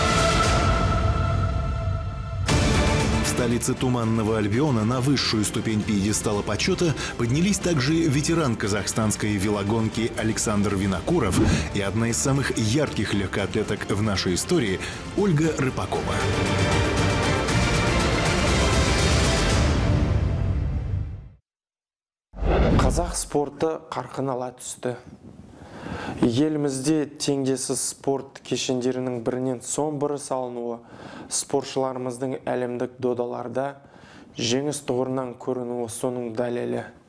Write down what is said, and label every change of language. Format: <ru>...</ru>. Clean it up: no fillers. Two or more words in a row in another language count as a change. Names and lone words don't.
<ru>В столице Туманного Альбиона на высшую ступень пьедестала почета поднялись также ветеран казахстанской велогонки Александр Винокуров и одна из самых ярких легкоатлеток в нашей истории Ольга Рыпакова.</ru> <kk>Қазақ спорты қарқын ала түсті. Елімізде теңдессіз спорт кешендерінің бірінен соң бірі салынуы спортшыларымыздың әлемдік додаларда жеңіс тұғырынан көрінуі соның дәлелі.</kk>